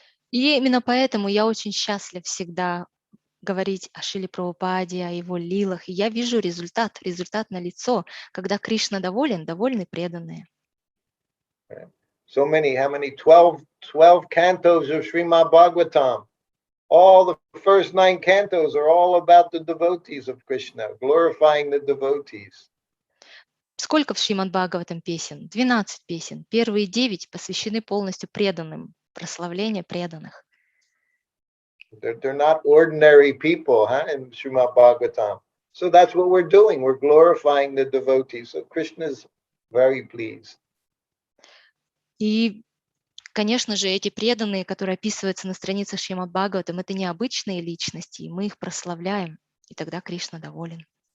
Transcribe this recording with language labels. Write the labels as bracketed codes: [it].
[ru] И именно поэтому я очень счастлив всегда говорить о Шриле Прабхупаде, о его лилах. И я вижу результат налицо. Когда Кришна доволен, довольны преданные. [en] So many, how many? 12 cantos of Srimad Bhagavatam. All the first 9 cantos are all about the devotees of Krishna, glorifying the devotees. [ru] Сколько в Шримад Бхагаватам песен? 12 песен. Первые 9 посвящены полностью преданным, прославлению преданных. [en] They're not ordinary people, in Srimad Bhagavatam. So that's what we're doing. We're glorifying the devotees. So Krishna is very pleased. [ru] И, конечно же, эти преданные, которые описываются на страницах Шримад Бхагаватам, это необычные личности, и мы их прославляем, и тогда Кришна доволен.